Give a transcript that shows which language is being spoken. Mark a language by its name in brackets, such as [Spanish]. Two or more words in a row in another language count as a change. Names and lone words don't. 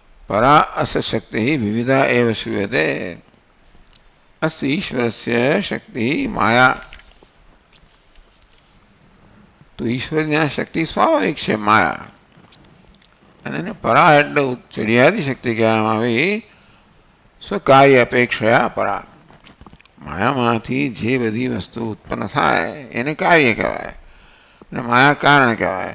[Sanskrit] परा अस्य शक्ति विविधा एव श्रूयते। अस्य ईश्वरस्य शक्ति माया। [Gujarati] तो ईश्वરની આ શક્તિ સ્વાભાવિક છે માયા, અને એને પરા એટલે ચડિયાતી શક્તિ કહેવામાં આવી, [Sanskrit] સ્વકાર્ય અપેક્ષયા પરા. [Gujarati] માયામાંથી જે બધી વસ્તુ ઉત્પન્ન થાય એને કાર્ય કહેવાય, અને માયા કારણ કહેવાય.